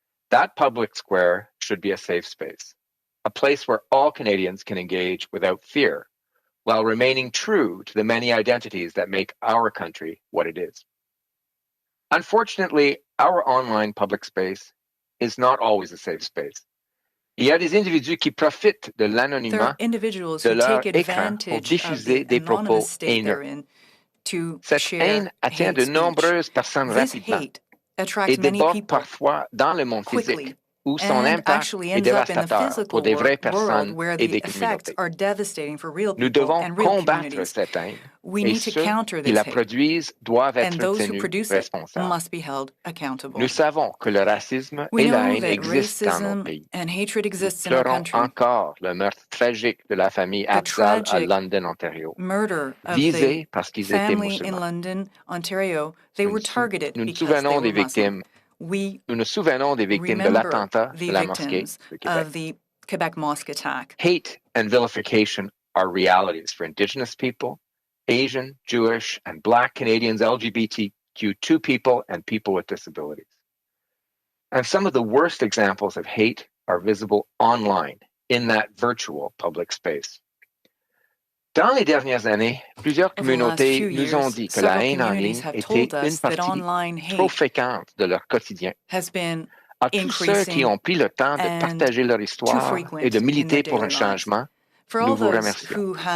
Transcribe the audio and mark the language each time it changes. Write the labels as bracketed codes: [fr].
[en] That public square should be a safe space, a place where all Canadians can engage without fear, while remaining true to the many identities that make our country what it is. Unfortunately, our online public space is not always a safe space. [fr] Il y a des individus qui profitent de l'anonymat de leur écran pour diffuser des propos haineux. Cette haine atteint de nombreuses personnes rapidement et déborde parfois dans le monde physique, où son impact est dévastateur pour des vraies personnes et des communautés. Nous devons combattre cette haine, et ceux qui la produisent doivent être tenus responsables. Nous savons que le racisme et la haine existent dans nos pays. Nous pleurons encore le meurtre tragique de la famille Afzal à London, Ontario, visés parce qu'ils étaient musulmans. Nous nous souvenons des victimes. Nous nous souvenons des victimes de l'attentat de la mosquée de Québec. [en] Hate and vilification are realities for Indigenous people, Asian, Jewish, and Black Canadians, LGBTQ2 people, and people with disabilities. And some of the worst examples of hate are visible online, in that virtual public space. [fr] Dans les dernières années, plusieurs communautés nous ont dit que la haine en ligne était une partie trop fréquente de leur quotidien. À tous ceux qui ont pris le temps de partager leur histoire et de militer pour un changement, nous vous remercions.